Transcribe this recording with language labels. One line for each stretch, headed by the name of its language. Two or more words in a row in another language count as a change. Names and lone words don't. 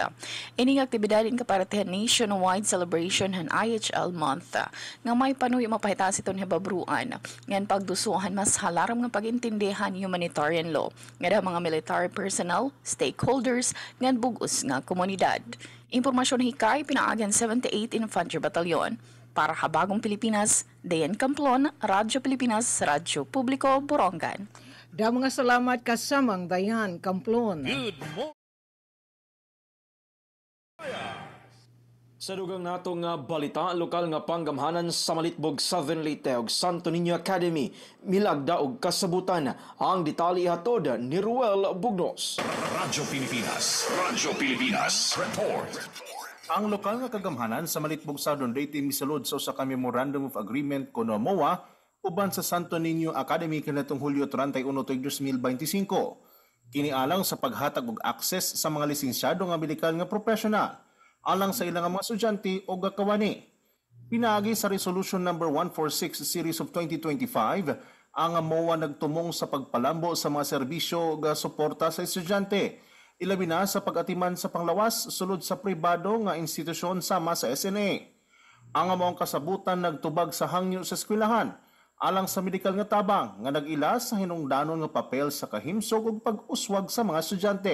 Waray: Ining aktibidad in kaparatehan
English: nationwide celebration
Waray: han IHL month nga may panuyo mapahitas iton hebabruan ngan pagdusuhan mas halaram nga pagintindihan
English: humanitarian law
Waray: nga mga
English: military personnel, stakeholders
Waray: ngan bugos nga komunidad. Impormasyon hikay pinaagan 78 Infantry Battalion. Para Habagong Pilipinas, Dayan Camplon, Radyo Pilipinas, Radyo Publiko, Borongan. Da mga salamat kasamang Dayan Camplon.
English: Good morning.
Cebuano: Sa dugang natong balita, lokal nga panggamhanan sa Malitbog, Southern Leyte ug Santo Niño Academy milagda og kasabutan. Ang detalye hatod ni Ruel Bugnos. Radyo Pilipinas Report. Ang lokal nga kagamhanan sa Malitbog Southern Leyte misulod sa usa ka
English: Memorandum of Agreement
Cebuano: kuno MOA uban sa Santo Niño Academy kanatong Hulyo 31, 2025. Kini alang sa paghatag og access sa mga lisensyado nga medikal nga professional alang sa ilang mga estudyante o gakawani. Pinaagi sa
English: Resolution number 146 series of 2025,
Cebuano: ang MOA nagtumong sa pagpalambo sa mga serbisyo nga suporta sa estudyante, ilabi na sa pag-atiman sa panglawas sulod sa pribado nga institusyon sama sa SNA. Ang among kasabutan nagtubag sa hangyo sa eskwelahan alang sa medikal nga tabang nga nag-ila sa hinungdanon nga papel sa kahimsog ug pag-uswag sa mga estudyante.